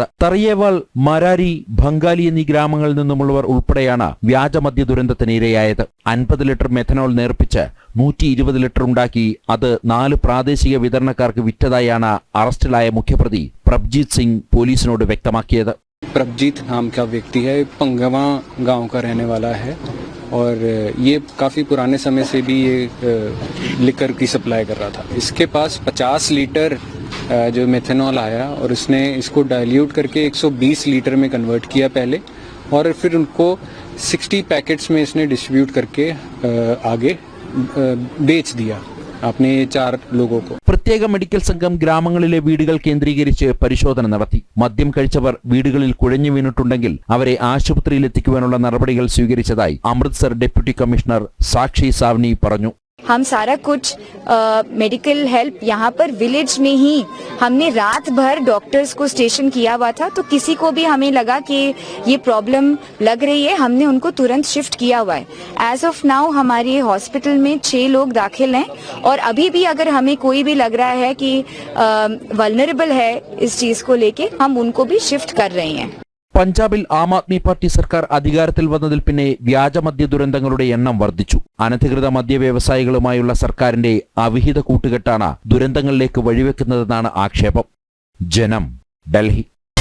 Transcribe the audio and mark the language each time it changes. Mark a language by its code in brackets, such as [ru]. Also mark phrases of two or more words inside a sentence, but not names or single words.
[ml] തറിയേവാൾ, മരാരി, ബംഗാലി എന്നീ ഗ്രാമങ്ങളിൽ നിന്നുമുള്ളവർ ഉൾപ്പെടെയാണ് വ്യാജമദ്യ ദുരന്തത്തിന് ഇരയായത്. 50 ലിറ്റർ മെഥനോൾ നേർപ്പിച്ച് 120 ലിറ്റർ ഉണ്ടാക്കി അത് 4 പ്രാദേശിക വിതരണക്കാർക്ക് വിറ്റതായാണ് അറസ്റ്റിലായ മുഖ്യപ്രതി പ്രഭ്ജീത് സിംഗ് പോലീസിനോട് വ്യക്തമാക്കിയത്. [hi] प्रभजीत नाम का व्यक्ति है, पंगवा गांव का रहने वाला है और ये काफ़ी पुराने समय से भी ये लिकर की सप्लाई कर रहा था. इसके पास 50 लीटर जो मेथनॉल आया और उसने इसको डाइल्यूट करके 120 लीटर में कन्वर्ट किया पहले और फिर उनको 60 पैकेट्स में इसने डिस्ट्रीब्यूट करके आगे बेच दिया अपने 4 लोगों को. [ml] പ്രത്യേക മെഡിക്കൽ സംഘം ഗ്രാമങ്ങളിലെ വീടുകൾ കേന്ദ്രീകരിച്ച് പരിശോധന നടത്തി. മദ്യം കഴിച്ചവർ വീടുകളിൽ കുഴഞ്ഞു വീണിട്ടുണ്ടെങ്കിൽ അവരെ ആശുപത്രിയിൽ എത്തിക്കുവാനുള്ള നടപടികൾ സ്വീകരിച്ചതായി അമൃത്സർ [en] deputy commissioner [ml] സാക്ഷി സാവ്നി പറഞ്ഞു. [hi] हम सारा कुछ [en] medical help [hi] यहाँ पर विलेज में ही हमने रात भर डॉक्टर्स को स्टेशन किया हुआ था, तो किसी को भी हमें लगा कि ये प्रॉब्लम लग रही है, हमने उनको तुरंत शिफ्ट किया हुआ है. [en] as of now [hi] हमारे हॉस्पिटल में 6 लोग दाखिल हैं और अभी भी अगर हमें कोई भी लग रहा है कि वल्नरेबल है इस चीज को लेके, हम उनको भी शिफ्ट कर रहे हैं. [ml] പഞ്ചാബിൽ ആം ആദ്മി പാർട്ടി സർക്കാർ അധികാരത്തിൽ വന്നതിൽ പിന്നെ വ്യാജമദ്യ ദുരന്തങ്ങളുടെ എണ്ണം വർദ്ധിച്ചു. അനധികൃത മദ്യ വ്യവസായികളുമായുള്ള സർക്കാരിന്റെ അവിഹിത കൂട്ടുകെട്ടാണ് ദുരന്തങ്ങളിലേക്ക് വഴിവെക്കുന്നതെന്നാണ് ആക്ഷേപം. ജനം, ഡൽഹി.